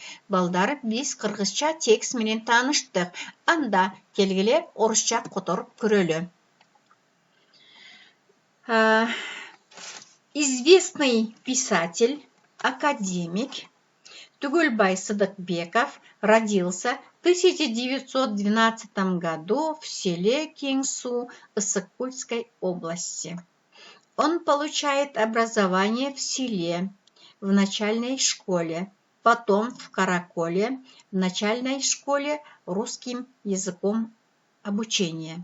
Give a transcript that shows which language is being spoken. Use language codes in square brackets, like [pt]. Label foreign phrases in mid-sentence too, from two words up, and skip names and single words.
[ky] Балдар, биз кыргызча текст менен тааныштык. Анда келгиле орусча которуп көрөлү. [ru] Известный писатель, академик Түгөлбай Сыдыкбеков родился в 1912 году в селе Кең суу Ысык-Кульской области. Он получает образование в селе, в начальной школе, потом в Караколе, в начальной школе русским языком обучения.